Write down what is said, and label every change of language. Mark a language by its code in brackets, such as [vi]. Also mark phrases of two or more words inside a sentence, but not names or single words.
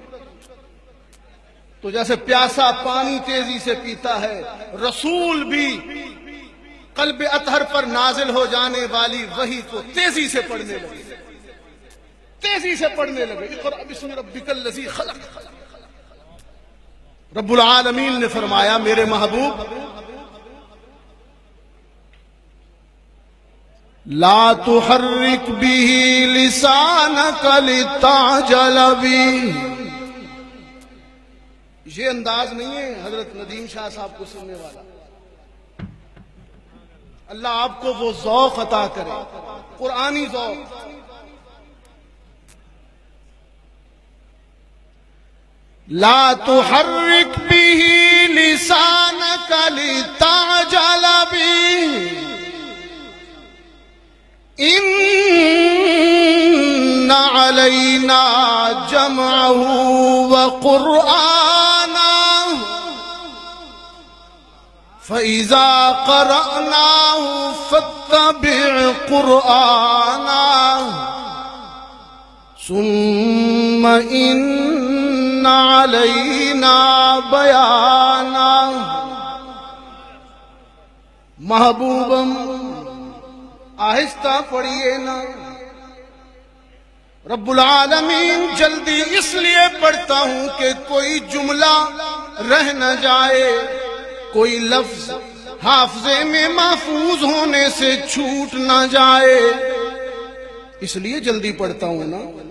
[ur] تو جیسے پیاسا پانی تیزی سے پیتا ہے، رسول بھی قلب اطہر پر نازل ہو جانے والی وحی کو تیزی سے پڑھنے لگے، تیزی سے پڑھنے لگے۔ [ar] اقرا بسم ربک الذی خلق۔ رب العالمین [ur] نے فرمایا میرے محبوب [ar] لا تحرک به لسانک لتعجل به، [ur] یہ انداز نہیں ہے حضرت ندیم شاہ صاحب کو سننے والا۔ اللہ آپ کو وہ ذوق عطا کرے، قرآنی ذوق۔ [ar] لا تحرک به لسانک لتعجل به ان علینا جمعه وقرآنه فإذا قرأناه فاتبع قرآنه ثم ان علینا بیانہ۔ [ur] محبوبم آہستہ پڑھیے نا، [ar] رب العالمین [ur] جلدی اس لیے پڑھتا ہوں کہ کوئی جملہ رہ نہ جائے، کوئی لفظ حافظے میں محفوظ ہونے سے چھوٹ نہ جائے، اس لیے جلدی پڑھتا ہوں نا۔